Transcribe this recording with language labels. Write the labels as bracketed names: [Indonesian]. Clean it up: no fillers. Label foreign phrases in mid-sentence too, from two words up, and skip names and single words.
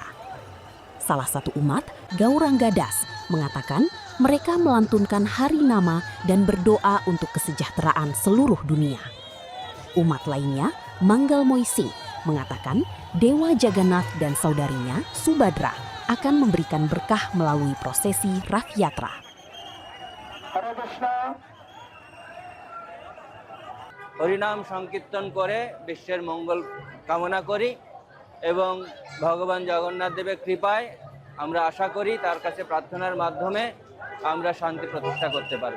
[Indonesian] Salah satu umat, Gauranga Das, mengatakan mereka melantunkan hari nama dan berdoa untuk kesejahteraan seluruh dunia. Umat lainnya, Manggal Moising, mengatakan Dewa Jagannath dan saudarinya, Subhadra, akan memberikan berkah melalui prosesi Rath-Yatra. [Bangla] হরিনাম সংকীর্তন করে বিশ্বের মঙ্গল কামনা করি এবং ভগবান জগন্নাথ দেবের কৃপায় আমরা আশা করি তার কাছে প্রার্থনার মাধ্যমে আমরা শান্তি প্রতিষ্ঠা করতে পারব।